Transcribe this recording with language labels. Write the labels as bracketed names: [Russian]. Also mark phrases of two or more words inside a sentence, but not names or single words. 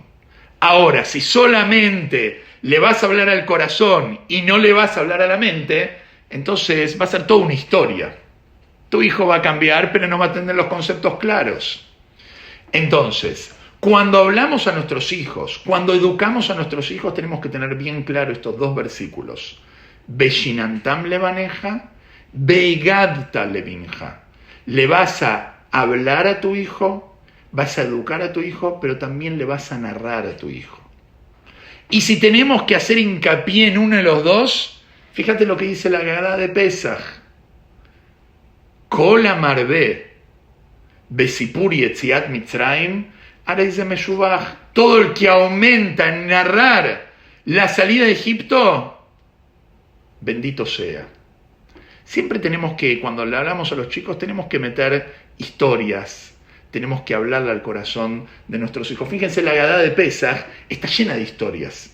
[Spanish] Ahora, si solamente le vas a hablar al corazón y no le vas a hablar a la mente, entonces va a ser toda una historia. Tu hijo va a cambiar, pero no va a tener los conceptos claros. Entonces, cuando hablamos a nuestros hijos, cuando educamos a nuestros hijos, tenemos que tener bien claro estos 2 versículos. [Hebrew] ושננתם לבניך, והגדת לבנך. [Spanish] Le vas a hablar a tu hijo, vas a educar a tu hijo, pero también le vas a narrar a tu hijo. Y si tenemos que hacer hincapié en uno de los dos, fíjate lo que dice la Agadá de Pesaj. [Hebrew] כל המרבה בסיפור יציאת מצרים, הרי זה משובח. [Spanish] Todo el que aumenta en narrar la salida de Egipto, bendito sea. Siempre tenemos que, cuando le hablamos a los chicos, tenemos que meter historias. Tenemos que hablarle al corazón de nuestros hijos. Fíjense, la Agadá de Pesaj está llena de historias.